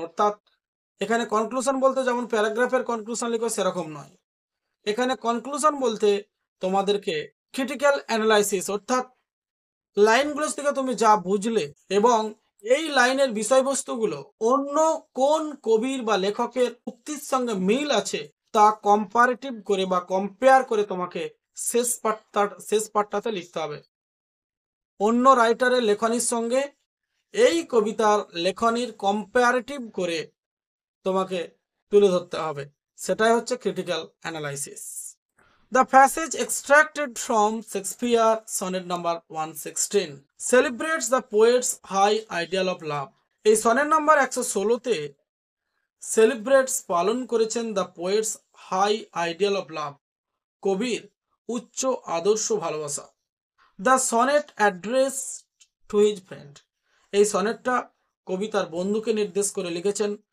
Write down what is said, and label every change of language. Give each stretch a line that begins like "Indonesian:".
Bangla: অর্থাৎ এখানে কনক্লুশন বলতে যেমন প্যারাগ্রাফের কনক্লুশন লিখো সেরকম নয়, এখানে কনক্লুশন বলতে তোমাদেরকে ক্রিটিক্যাল অ্যানালাইসিস, অর্থাৎ লাইনগুলো থেকে তুমি যা বুঝলে এবং এই লাইনের বিষয়বস্তুগুলো অন্য কোন কবির বা লেখকের উক্তির সঙ্গে মিল আছে তা কম্পারেটিভ করে বা কম্পেয়ার করে তোমাকে শেষ পার্টটাতে লিখতে হবে। অন্য রাইটারের লেখনির সঙ্গে এই কবিতার লেখনির কম্পারেটিভ করে তোমাকে তুলে ধরতে হবে, সেটাই হচ্ছে critical analysis.
English: The passage extracted from Shakespeare sonnet number 116 celebrates the poet's high ideal of love.
Bangla: এই সনের নাম্বার 116-তে সেলিব্রেটস পালন করেছেন
English: the poet's high ideal of love,
Bangla: কবির উচ্চ আদর্শ ভালোবাসা।
English: the sonnet address to his friend,
Bangla: এই সনেটটা কবি তার বন্ধুকে নির্দেশ করে লিখেছেন।